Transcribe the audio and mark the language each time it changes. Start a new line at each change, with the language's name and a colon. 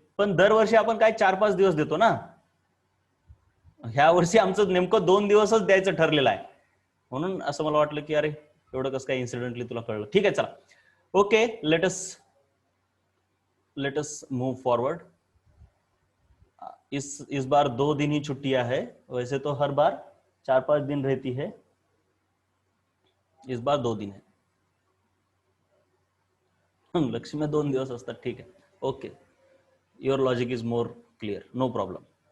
Marathi: पण दरवर्षी आपण काय 4-5 दिवस देतो ना, ह्या वर्षी आमचं नेमकं 2 दिवसच द्यायचं ठरलेलं आहे, म्हणून असं मला वाटलं की अरे एवढं कसं काय इन्सिडेंटली तुला कळलं। ठीक आहे चला,
English: Okay let us move forward.
Hindi: इस बार 2 दिन ही छुट्टियां है, वैसे तो हर बार 4-5 दिन रहती है, इस बार 2 दिन है।
Marathi: लक्ष्मी 2 दिवस असतात, ठीक आहे,
English: Okay, your logic is more clear, no problem.